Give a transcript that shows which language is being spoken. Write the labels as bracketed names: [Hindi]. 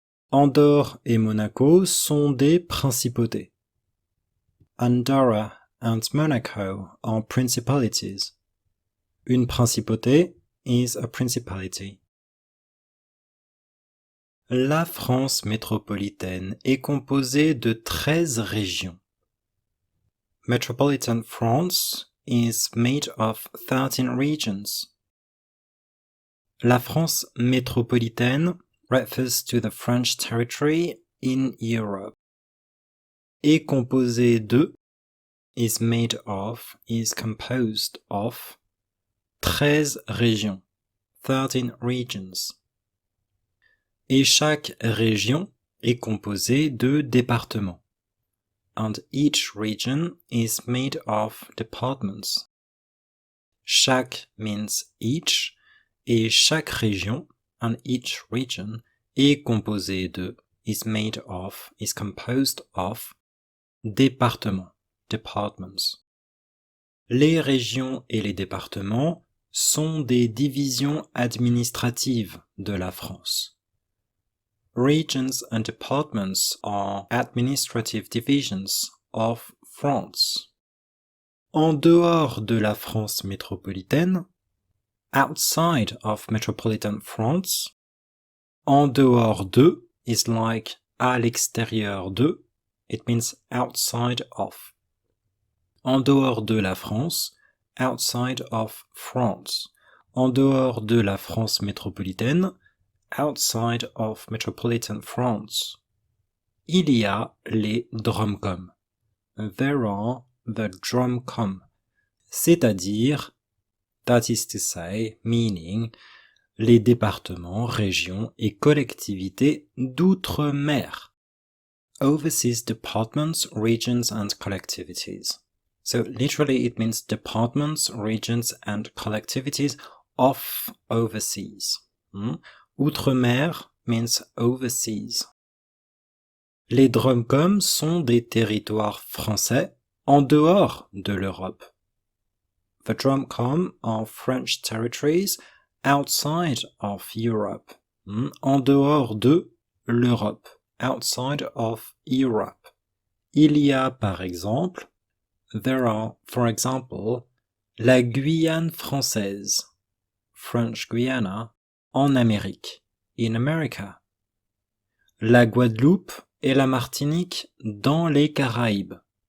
[French] Andorre et Monaco sont des principautés. [English] Andorra and Monaco are principalities. [French] Une principauté [English] is a principality. [French] La France métropolitaine est composée de 13 régions. [English] Metropolitan France is made of 13 regions. [French] La France métropolitaine [English] refers to the French territory in Europe. [French] Est composée de, [English] is made of, is composed of, [French] 13 régions, [English] 13 regions. [French] Et chaque région est composée de départements. [English] And each region is made of departments. Chaque means each, [French] et chaque région, [English] and each region, [French] est composée de, [English] is made of, is composed of, [French] départements, [English] departments. [French] Les régions et les départements sont des divisions administratives de la France. [English] Regions and departments are administrative divisions of France. [French] En dehors de la France métropolitaine, [English] outside of metropolitan France, [French] en dehors de [English] is like [French] à l'extérieur de, [English] it means outside of. [French] En dehors de la France, [English] outside of France. [French] En dehors de la France métropolitaine, [English] outside of metropolitan France. [French] Il y a les DROMCOM. [English] There are the DROMCOM. [French] C'est-à-dire, [English] that is to say, meaning, [French] les départements, régions et collectivités d'outre-mer. [English] Overseas departments, regions and collectivities. So literally it means departments, regions and collectivities of overseas. Outre-mer means overseas. [French] Les DROMCOM sont des territoires français en dehors de l'Europe. [English] The DROMCOM are French territories outside of Europe. [French] En dehors de l'Europe. [English] Outside of Europe. [French] Il y a par exemple, [English] there are, for example, [French] la Guyane française. [English] French Guiana, [French] en Amérique, [English] in America. [French] La Guadeloupe et la Martinique dans les Caraïbes.